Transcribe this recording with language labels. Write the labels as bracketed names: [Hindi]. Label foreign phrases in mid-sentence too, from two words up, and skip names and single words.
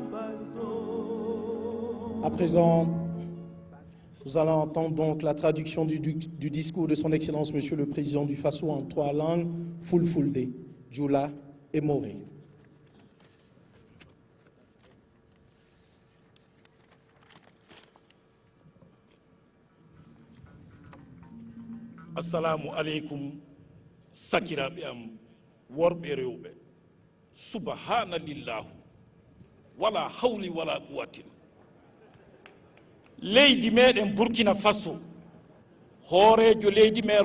[French] À présent, nous allons entendre donc la traduction du discours de son Excellence Monsieur le Président du Faso en 3 langues, Fulfulde, Jula et Moré. [Arabic] Assalamu alaikum [Fula] sakiraɓe am worɓe rewɓe [Arabic] subhanallah wala hawli wala quwwatin [Fula] leydi meɗen Burkina Faso hoorejo leydi men